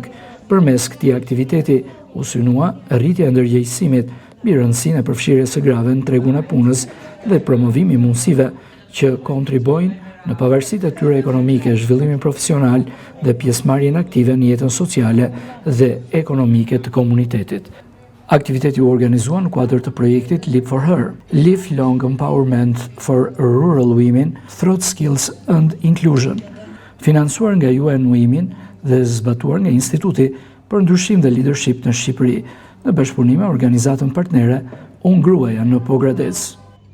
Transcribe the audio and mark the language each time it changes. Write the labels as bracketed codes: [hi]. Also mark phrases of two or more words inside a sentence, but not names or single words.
[sq] Përmes këtij aktiviteti u synua rritja e ndërgjegjësimit mbi rëndësinë e përfshirjes së grave në tregun e punës dhe promovimi i mundësive që kontribojnë në pavarësitë e tyre ekonomike, zhvillimin profesional dhe pjesëmarrjen aktive në jetën sociale dhe ekonomike të komunitetit. Aktiviteti u organizua në kuadër të projektit Leap for Her, Lifelong Empowerment for Rural Women Through Skills and Inclusion, financuar nga UN Women dhe zbatuar nga Instituti për Ndryshim dhe Leadership në Shqipëri, në bashkëpunim me organizatën partnere Unë Gruaja në Pogradec.